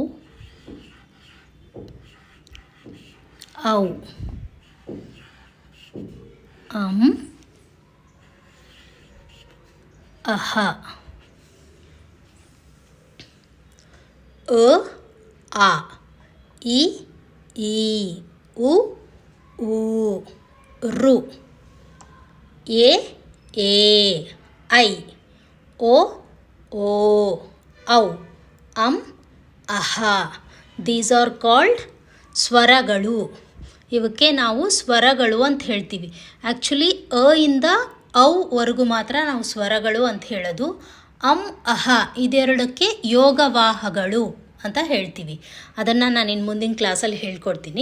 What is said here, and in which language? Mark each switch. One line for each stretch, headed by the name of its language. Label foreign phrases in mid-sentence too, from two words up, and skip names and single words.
Kannada: ಔ, ಅಃ, ಅ, ಇ, ಉ, ಋ, ಎ, ಐ, ಒ, ಔ, ಅಃ.
English: These are called ಸ್ವರಗಳು.
Kannada: ಇವಕ್ಕೆ ನಾವು ಸ್ವರಗಳು ಅಂತ ಹೇಳ್ತೀವಿ. ಆ್ಯಕ್ಚುಲಿ ಅ ಇಂದ ಔವರೆಗೂ ಮಾತ್ರ ನಾವು ಸ್ವರಗಳು ಅಂತ ಹೇಳೋದು. ಅಹ ಇದೆರಡಕ್ಕೆ ಯೋಗವಾಹಗಳು ಅಂತ ಹೇಳ್ತೀವಿ. ಅದನ್ನು ನಾನು ಇನ್ನು ಮುಂದಿನ ಕ್ಲಾಸಲ್ಲಿ ಹೇಳ್ಕೊಡ್ತೀನಿ.